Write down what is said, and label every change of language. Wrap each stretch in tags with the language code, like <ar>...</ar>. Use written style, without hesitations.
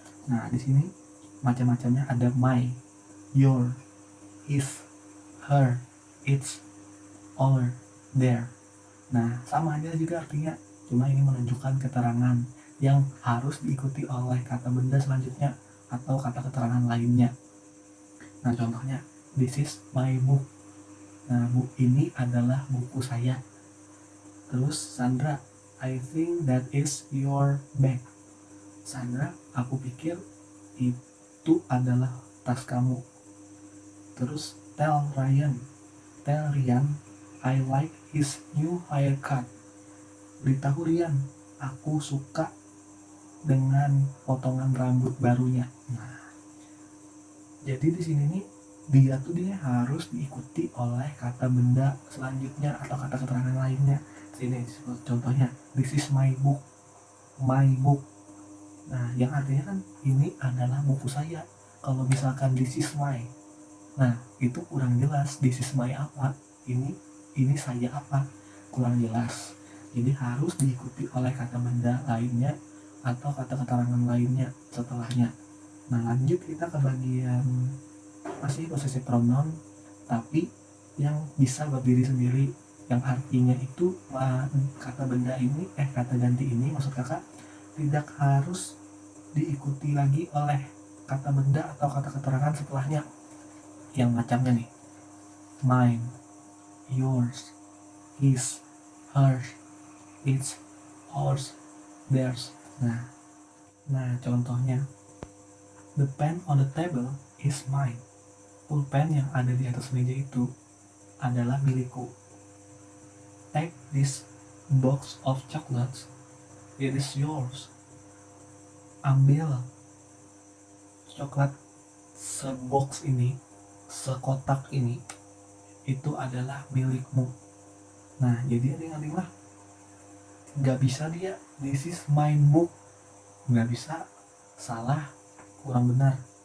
<id>Nah di sini macam-macamnya ada my, your, his, her, its, our, their. Nah sama aja juga artinya, cuma ini menunjukkan keterangan yang harus diikuti oleh kata benda selanjutnya atau kata keterangan lainnya. Nah contohnya,</id> <en>this is my book.</en> <id>Nah book ini adalah buku saya. Terus</id> <en>Sandra, I think that is your bag.</en> <id>Sandra, aku pikir itu adalah tas kamu. Terus</id> <en>tell Ryan, I like his new haircut.</en> <id>Beritahu Ryan, aku suka dengan potongan rambut barunya. Nah, jadi di sini nih dia harus diikuti oleh kata benda selanjutnya atau kata keterangan lainnya. Sini contohnya,</id> <en>this is my book, my book.</en> <id>Nah, yang artinya kan ini adalah buku saya. Kalau misalkan</id> <en>this is my,</en> <id>nah itu kurang jelas.</id> <en>This is my</en> <id>apa? Ini saya apa? Kurang jelas. Jadi harus diikuti oleh kata benda lainnya atau kata keterangan lainnya setelahnya. Nah lanjut kita ke bagian masih possessive pronoun, tapi yang bisa berdiri sendiri, yang artinya itu kata benda ini kata ganti ini maksud kakak tidak harus diikuti lagi oleh kata benda atau kata keterangan setelahnya. Yang macamnya nih,</id> <en>mine, yours, his, hers, its, ours, theirs. Nah contohnya, the pen on the table is mine.</en> <id>Pulpen yang ada di atas meja itu adalah milikku.</id> <en>Take this box of chocolates, it is yours.</en> <id>Ambil coklat sebox ini, sekotak ini, itu adalah milikmu. Nah jadi adik-adik lah, gak bisa dia</id> <en>this is mine book,</en> <id>gak bisa, salah, kurang benar.</id>